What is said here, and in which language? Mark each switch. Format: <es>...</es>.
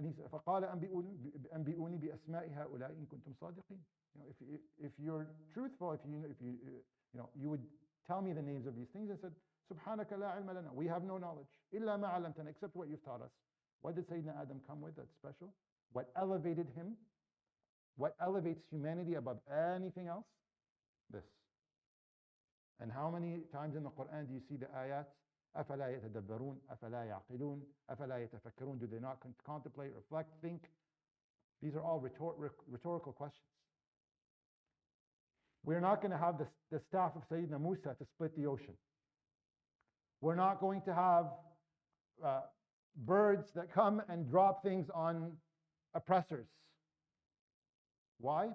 <ar>فقال أنبئوني بأسماء هؤلاء إن كنتم صادقين.</ar> <en>If you're truthful, if you would tell me the names of these things. And said,</en> <ar>سبحانك لا علم لنا.</ar> <en>We have no knowledge.</en> <ar>إلا ما علمتنا,</ar> <en>except what you've taught us. What did Sayyidina Adam come with that's special? What elevated him? What elevates humanity above anything else? This. And how many times in the Quran do you see the ayat?</en> <ar>أفلا يتدبرون أفلا يعقلون أفلا يتفكرون.</ar> <en>Do they not contemplate, reflect, think? These are all rhetorical questions. We're not going to have the staff of Sayyidina Musa to split the ocean. We're not going to have birds that come and drop things on oppressors. Why?</en>